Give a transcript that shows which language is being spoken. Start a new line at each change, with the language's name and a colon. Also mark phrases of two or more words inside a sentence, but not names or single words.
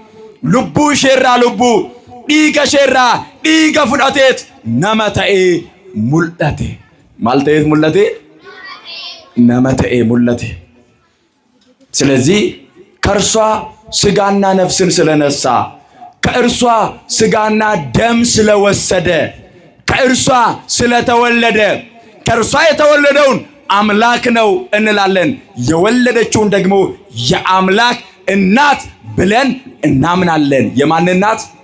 Amharic: ልቡ ሼራ ልቡ ዲጋ ሼራ ዲጋ ፍዳቴት ነመተኤ ሙልጠቴ ማልተየት ሙለቴ ነመተኤ ሙለቴ። ስለዚህ ከእርሷ ስጋና ነፍስን ስለነሳ ከእርሷ ስጋና ደም ስለወሰደ ከእርሷ ስለተወለደ ከእርሷ የተወለደውን አምላክ ነው እንላለን። የወለደችውን ደግሞ የአምላክ እናት ብለን እናምናለን። የማን እናት?